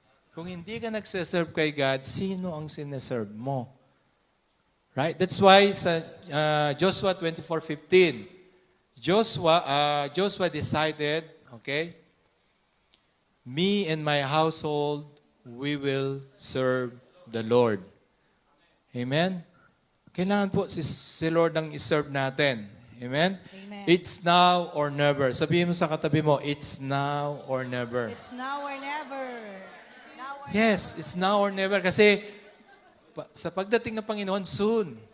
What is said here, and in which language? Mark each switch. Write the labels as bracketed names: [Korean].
[Filipino] Kung hindi ka nagsiserve kay God, sino ang sineserve mo? [English] Right? That's why sa Joshua 24:15, Joshua decided, okay, me and my household, we will serve the Lord. Amen? [Filipino] Kailangan po si Lord ang iserve natin. Amen? Amen. [English] It's now or never. [Filipino] Sabihin mo sa katabi mo, [English] it's now or never. It's now or never. Now or Yes, it's now or never. [Filipino] Kasi sa pagdating ng Panginoon, soon.